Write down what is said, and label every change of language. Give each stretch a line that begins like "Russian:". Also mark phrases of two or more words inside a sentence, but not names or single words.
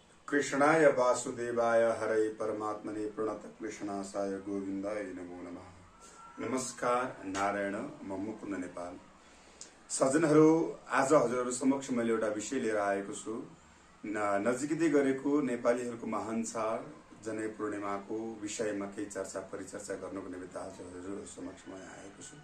Sanskrit: कृष्णाय वासुदेवाय हरे परमात्मने प्रणत कृष्णासाय गोविन्दाय नमो नमः।
Nepali: नमस्कार, नारायण, म मुकुन्द नेपाल। सज्जनहरू, आज हजुरहरू समक्ष मैले एउटा विषय लिएर आएको छु। नजिकै गरेको नेपालीहरूको महान चाड जनै पूर्णिमाको विषयमा केही चर्चा परिचर्चा गर्नको निमित्त आज हजुरहरू समक्ष म आएको छु।